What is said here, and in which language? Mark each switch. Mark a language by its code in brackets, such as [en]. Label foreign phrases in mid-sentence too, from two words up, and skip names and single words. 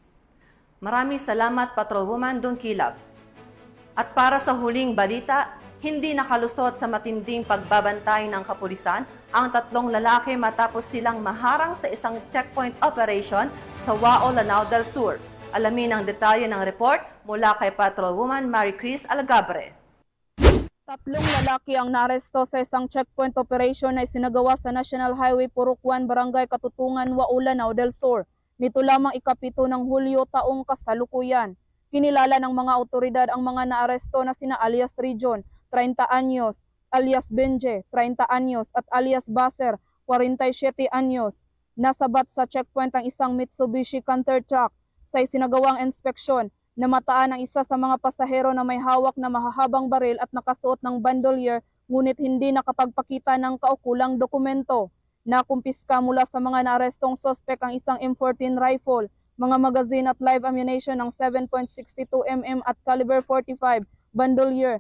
[tl] Maraming salamat, Patrolwoman Don Kilab. At para sa huling balita, hindi nakalusot sa matinding pagbabantay ng kapulisan ang 3 lalaki matapos silang maharang sa isang checkpoint operation sa Wao, Lanao del Sur. Alamin ang detalye ng report mula kay Patrolwoman Maricris Algabre. 3 lalaki ang naaresto sa isang checkpoint operation na isinagawa sa National Highway Purok 1, Barangay Katutungan, Wao, Lanao del Sur. Nito lamang ika-7 ng Hulyo taong kasalukuyan. Kinilala ng mga otoridad ang mga naaresto na sina alias Region, 30 anyos, alias Benje, 30 anyos, at alias Baser, 47 anyos. Nasabat sa checkpoint ang isang Mitsubishi Canter truck sa isinagawang inspeksyon. Namataan ang isa sa mga pasahero na may hawak na mahahabang baril at nakasuot ng bandolier, ngunit hindi nakapagpakita ng kaukulang dokumento. Nakumpiska mula sa mga naarestong sospek ang isang M14 rifle, mga magazine at [en] live ammunition [tl] ng 7.62 mm at caliber 45, bandolier.